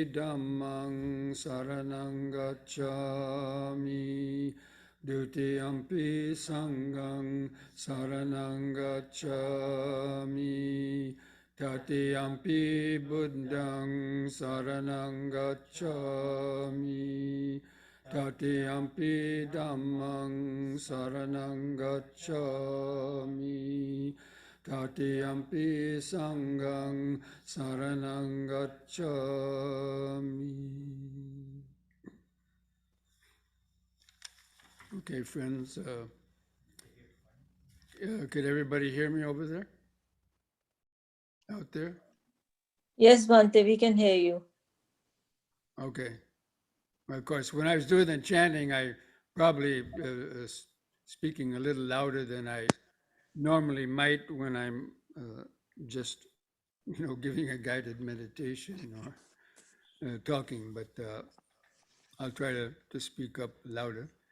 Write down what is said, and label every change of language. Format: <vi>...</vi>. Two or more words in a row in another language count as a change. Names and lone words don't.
<pi>dhammang saranang gacchami, dutiyampi sanghang saranang gacchami, tatiyampi buddhang saranang gacchami, Tatiyampi dhammang saranang gacchami. Tatiyampi sanghang saranang gacchami.</pi> <en>Okay, friends, could everybody hear me over there? Out there? Yes, Bhante, we can hear you. Okay. Of course, when I was doing the chanting, I probably speaking a little louder than I normally might when I'm just, giving a guided meditation or talking, but I'll try to speak up louder.</en>